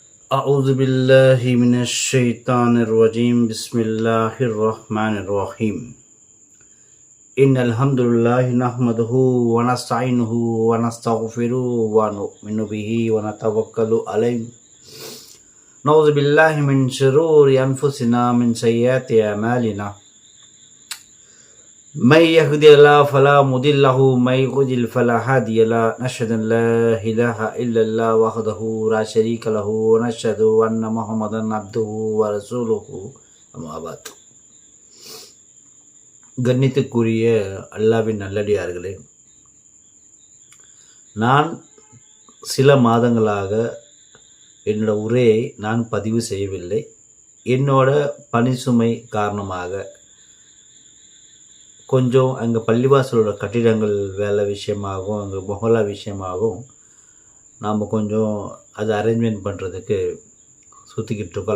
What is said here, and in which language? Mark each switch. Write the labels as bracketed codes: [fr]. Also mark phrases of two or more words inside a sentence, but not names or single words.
[ar] أعوذ بالله من الشيطان الرجيم بسم الله الرحمن الرحيم إن الحمد لله نحمده ونستعينه ونستغفره ونؤمن به ونتوكل عليه نعوذ بالله من شرور أنفسنا من سيئات أعمالنا من يهد الله فلا مضل له من يضلل فلا هادي له نشهد أن لا إله إلا الله وحده لا شريك له ونشهد أن محمدا عبده ورسوله أما بعد. [ta] கண்ணியத்துக்குரிய அல்லாஹ்வின் நல்லடியார்களே, நான் சில மாதங்களாக என்னோட உரையை நான் பதிவு செய்யவில்லை. என்னோட பணிசுமை காரணமாக கொஞ்சம் அங்கே பள்ளிவாசலோட கட்டிடங்கள் வேலை விஷயமாகவும் அங்கே மொஹல்லா விஷயமாகவும் நாம் கொஞ்சம் அதை அரேஞ்ச்மெண்ட் பண்ணுறதுக்கு சுற்றிக்கிட்டு இருக்கோம்.